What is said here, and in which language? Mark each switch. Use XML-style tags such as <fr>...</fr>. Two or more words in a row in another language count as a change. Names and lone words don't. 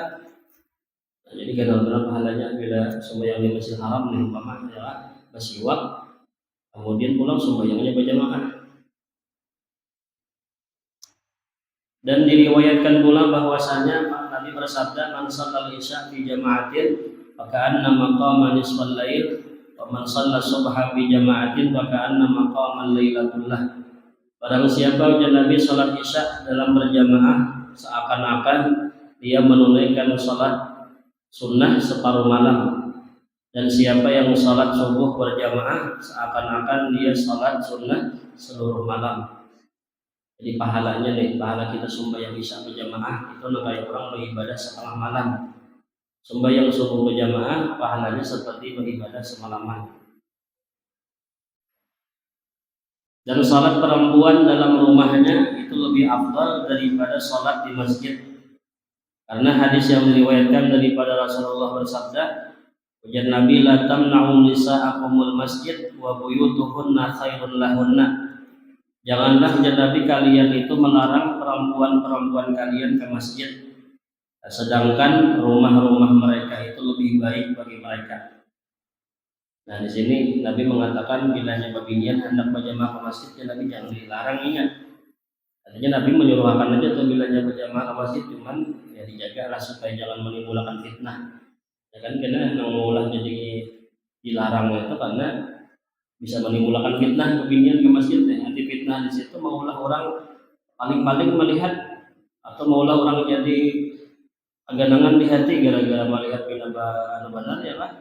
<id>Nah, jadi benar-benar pahalanya bila sembahyang di Masjidil Haram nih umpama adalah bersiwak, kemudian pulang sembahyangnya berjamaah. Dan diriwayatkan pula bahwasanya Nabi bersabda,</id> <ar>"من صلى العشاء في جماعة فكأن قام نصف الليل و من صلى الصبح في جماعة فكأن قام ليلة الله."</ar> <id>Barang siapa ujar Nabi salat isya dalam berjamaah seakan-akan dia menunaikan salat sunnah separuh malam, dan siapa yang salat subuh berjamaah seakan-akan dia salat sunnah seluruh malam. Jadi pahalanya nih, pahala kita sembahyang isya berjamaah itu kayak orang beribadah setengah malam. Sembahyang subuh berjamaah pahalanya seperti beribadah semalaman. Dan salat perempuan dalam rumahnya itu lebih afdal daripada salat di masjid. Karena hadis yang diriwayatkan daripada Rasulullah bersabda, ujar Nabi,</id> <ar>"لا تمنعوا نساءكم المسجد وبيوتهن خير لهن."</ar> <id>Janganlah Nabi kalian itu melarang perempuan-perempuan kalian ke masjid, sedangkan rumah-rumah mereka itu lebih baik bagi mereka. Nah, di sini Nabi mengatakan bilanya babinian hendak berjamaah ke masjid, ya Nabi jangan dilarang, ingat. Artinya Nabi menyuruhkan aja tuh bilanya berjamaah ke masjid, cuman ya dijagalah supaya jangan menimbulkan fitnah. Ya kan, karena mengulah jadi dilarang itu karena bisa menimbulkan fitnah kebinian ke masjid. Nanti fitnah di situ maulah orang paling-paling melihat atau maulah orang jadi aganangan di hati gara-gara melihat bina benar ya lah.</id>